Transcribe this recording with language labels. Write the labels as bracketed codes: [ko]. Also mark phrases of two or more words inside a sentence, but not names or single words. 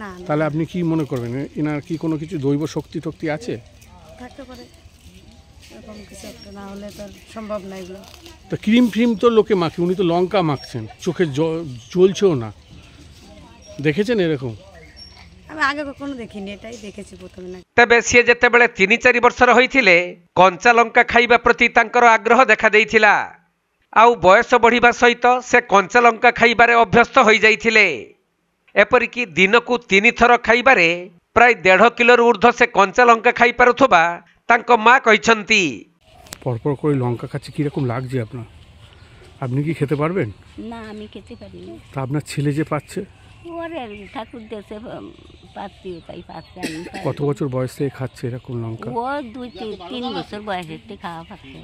[bn] তাহলে আপনি কি মনে করবেন, এনার কি কোনো কিছু দৈব শক্তি টক্তি আছে? থাকতে পারে, এরকম কিছু একটা, না হলে তো সম্ভব না এগুলো। তো ক্রিম ফ্রিম তো লোকে মাখে, উনি তো লঙ্কা মাখছেন, চোখে জ্বলছেও না। দেখেছেন এরকম? আমি আগে কখনো দেখিনি, এটাই দেখেছি প্রথমে। না, [or] ତେବେ ସିଏ ଯେତେବେଳେ 3-4 ବର୍ଷର ହୋଇଥିଲେ, କଞ୍ଚା ଲଙ୍କା ଖାଇବା ପ୍ରତି ତାଙ୍କର ଆଗ୍ରହ ଦେଖାଦେଇଥିଲା। ଆଉ ବୟସ ବଢ଼ିବା ସହିତ ସେ କଞ୍ଚା ଲଙ୍କା ଖାଇବାରେ ଅଭ୍ୟସ୍ତ ହୋଇଯାଇଥିଲେ। ଏପରିକି ଦିନକୁ 3 ଥର ଖାଇବାରେ ପ୍ରାୟ 1.5 କିଲୋରୁ ଉର୍ଦ୍ଧ୍ୱ ସେ କଞ୍ଚା ଲଙ୍କା ଖାଇପାରୁଥିବା ତାଙ୍କ ମା କହିଛନ୍ତି। [bn] পরপর করে লঙ্কা খাচ্ছে, কীরকম লাগছে আপনার? আপনি কি খেতে পারবেন? না, আমি খেতে পারি না। তা আপনার ছেলে যে পাচ্ছে? ওরে ঠাকুর দেশে পাচ্ছি, তাই পাচ্ছে। আমি কত বছর বয়স থেকে খাচ্ছে এরকম লঙ্কা? ও 2-3 বছর বয়সের থেকে খাওয়া পাচ্ছে।